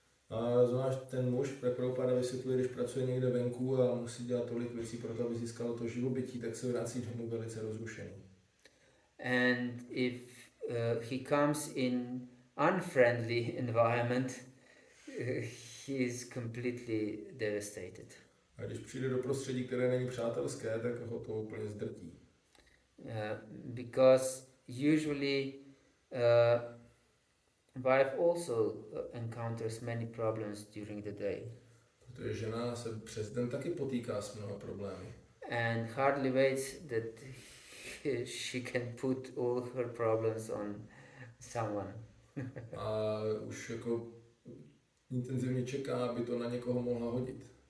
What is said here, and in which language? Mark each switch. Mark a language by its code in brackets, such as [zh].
[cs] A zvlášť ten muž, jak Prabhupada vysvětluje, když pracuje někde venku a musí dělat tolik věcí pro to, aby získalo to živobytí, tak se vrací domů velice rozrušený. [en] And if he comes in unfriendly environment, he is completely devastated. [cs] A když přijde do prostředí, které není přátelské, tak ho to úplně zdrtí. [en] Because usually wife also encounters many problems during the day. [cs] Protože žena se přes den taky potýká s mnoha problémy. [en] And hardly waits that she can put all her problems on someone. [cs] A už jako intenzivně čeká, aby to na někoho mohla hodit.